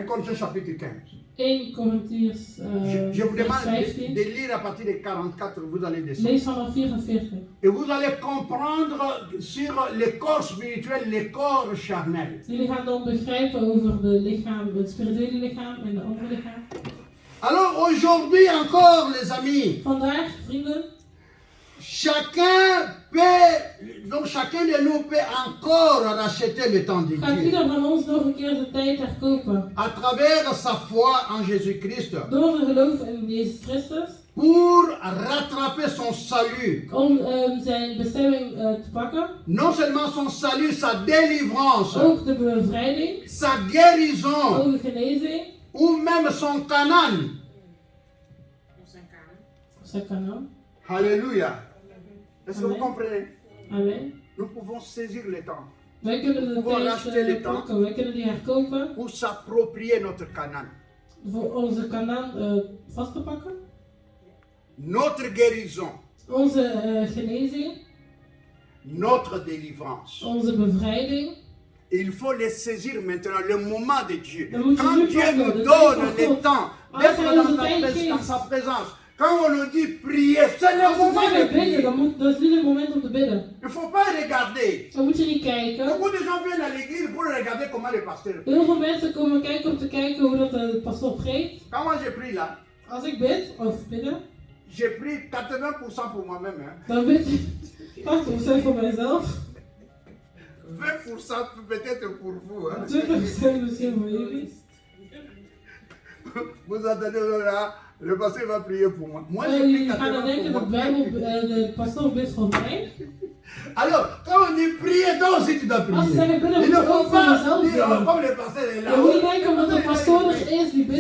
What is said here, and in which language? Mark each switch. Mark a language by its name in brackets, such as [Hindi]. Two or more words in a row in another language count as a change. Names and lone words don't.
[French] 1 Corinthiens chapitre 15. [Dutch] 1 Korintiërs [French] Je vous vers demande 15. de lire à partir de 44, vous allez descendre. [Dutch] Lees vanaf 44. [French] Et vous allez comprendre sur les corps spirituels, les corps charnels. [Dutch] Jullie gaan dan begrijpen over de lichaam, het spirituele lichaam en de andere lichaam. [French] Alors aujourd'hui encore, les amis, [Dutch] Vandaag, vrienden, [French] chacun de nous peut encore racheter le temps de [Dutch] gaat [French] Dieu [Dutch] ieder van ons nog een keer de tijd herkopen. [French] à travers sa foi en Jésus-Christ [Dutch] Door te geloven in Jezus Christus. [French] pour rattraper son salut. [Dutch] Om zijn bestemming te pakken. [French] Non seulement son salut, sa délivrance, [Dutch] Ook de bevrijding. [French] sa guérison [Dutch] Ook de genezing. [French] ou même son Canaan. [Dutch] Dat kan ook. [French] Alléluia. Est-ce que vous Amen. comprenez? Amen. Nous pouvons saisir le temps [Dutch] Wij kunnen de Gewoon tijd [French] racheter le temps. [Dutch] pakken. Wij kunnen die herkopen. [French] pour s'approprier notre Canaan. [Dutch] Voor onze kanaan vast te pakken. [French] Notre guérison, [Dutch] Onze genezing. [French] notre délivrance. [Dutch] Onze bevrijding. [French] Il faut les saisir maintenant, le moment de Dieu. [Dutch] Dan moet je [French] Quand [Dutch] nu [French] Dieu [Dutch] pakken, [French] nous [Dutch] de [French] donne [Dutch] tijd van [French] le [Dutch] God. [French] temps [Dutch] Als [French] d'être [Dutch] hij [French] dans, [Dutch] onze tijd [French] dans [Dutch] geeft. [French] sa présence, quand on nous dit prier, c'est le [Dutch] Als we [French] moment de [Dutch] zeggen bidden, [French] prier. [Dutch] dat is nu het moment om te bidden. [French] Il ne faut pas regarder. [Dutch] Dan moet je niet kijken. [French] Beaucoup de gens viennent à l'église pour regarder comment le pasteur prie. [Dutch] Heel veel mensen komen kijken om te kijken hoe dat de pastoor preekt. [French] Quand moi je prie là, [Dutch] Als ik bid, of bidden, [French] j'ai pris 80% pour moi-même. Hein. [Dutch] dan bid ik 80% voor mijzelf. [French] 20% peut-être pour vous. Hein. [Dutch] 20% misschien voor jullie. [French] Vous attendez, là, le pasteur va prier pour moi. Moi, j'ai [Dutch] En [French] pris [Dutch] jullie gaan dan [French] 80% [Dutch] denken [French] pour [Dutch] dat [French] moi. [Dutch] de pastoor bidt voor mij. [French] Alors, quand on dit prier, toi aussi tu dois [Dutch] Als ze [French] prier. [Dutch] zeggen bidden, [French] Il [Dutch] moet [French] ne [Dutch] je [French] faut [Dutch] ook voor [French] pas [Dutch] jezelf [French] dire, oh, [Dutch] bidden. [French] comme le pasteur est là. [Dutch] Je moet niet denken omdat de pastoor er is, die bidt